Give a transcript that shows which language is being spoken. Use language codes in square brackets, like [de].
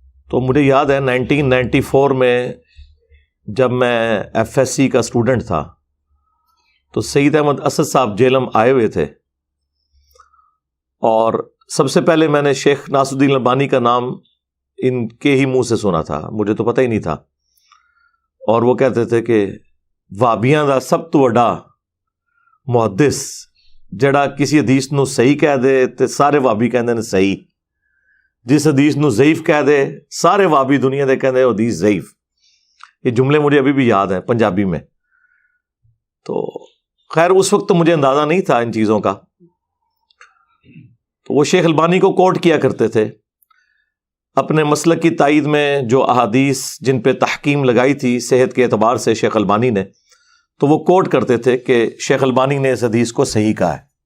[ur] تو مجھے یاد ہے 1994 میں جب میں FSC کا اسٹوڈنٹ تھا تو سید احمد اسد صاحب جیلم آئے ہوئے تھے، اور سب سے پہلے میں نے شیخ ناصر الدین البانی کا نام ان کے ہی منہ سے سنا تھا، مجھے تو پتہ ہی نہیں تھا. [pa] اور وہ کہتے تھے کہ وہابیاں دا سب تو وڈا محدث جڑا کسی حدیث نو صحیح کہہ دے تے سارے وہابی کہندے نے صحیح، جس حدیث نو ضعیف کہہ دے سارے وہابی دنیا دے کہندے حدیث ضعیف. [ur] یہ جملے مجھے ابھی بھی یاد ہیں پنجابی میں. تو خیر اس وقت تو مجھے اندازہ نہیں تھا ان چیزوں کا. تو وہ شیخ البانی کو کوٹ کیا کرتے تھے اپنے مسلک کی تائید میں. جو احادیث جن پہ تحکیم لگائی تھی صحت کے اعتبار سے شیخ البانی نے، تو وہ کوٹ کرتے تھے کہ شیخ البانی نے اس حدیث کو صحیح کہا ہے.